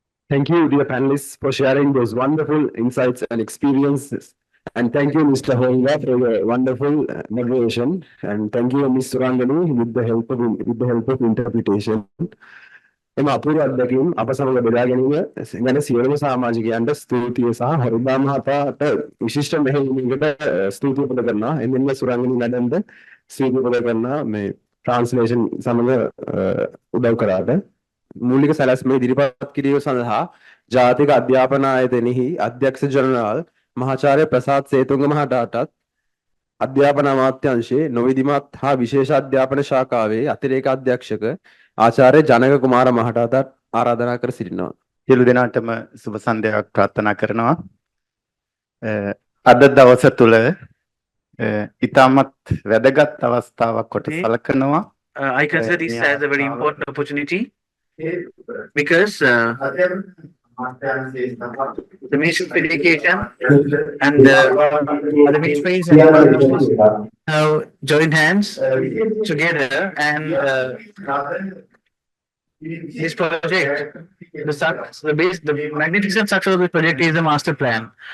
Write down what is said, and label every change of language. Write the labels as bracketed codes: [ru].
[en] Thank you, dear panelists, for sharing those wonderful insights and experiences. And thank you, Mr. Holga, for your wonderful moderation. And thank you, Ms. Surangani, with the help of interpretation. [si] එම අපූර්ව අත්දැකීම් අප සමග බෙදා ගැනීම ගැන සියලුම සමාජිකයන්ට ස්තුතිය සහ හරිදා මහතාට විශිෂ්ට මෙහෙයුමකට ස්තුතිය පුද කරනවා. එමෙන්ම සුරංගනී මැඩම්ද ස්තුතිය පුද කරනවා මේ ට්‍රාන්ස්ලේෂන් සමග උදව් කරාට. මූලික සැලැස්ම ඉදිරිපත් කිරීම සඳහා ජාතික අධ්‍යාපන ආයතනයෙහි අධ්‍යක්ෂ ජනරාල් මහාචාර්ය ප්‍රසාද් සේතුංග මහතාටත් අධ්‍යාපන අමාත්‍යාංශයේ නොවිධිමත් හා විශේෂ අධ්‍යාපන ශාඛාවේ අතිරේක අධ්‍යක්ෂක ආචාර්ය ජනක කුමාර මහතාටත් ආරාධනා කර සිටිනවා. සියලු දෙනාටම සුබ සන්ධ්‍යාවක් ප්‍රාර්ථනා කරනවා. අද දවස තුල ඉතාමත් වැදගත් අවස්ථාවක් කොට සැලකනවා. [en] I consider this as a very important opportunity because the Ministry of Education and the other ministries have joined hands together and this project, the magnificent success of this project is the master plan.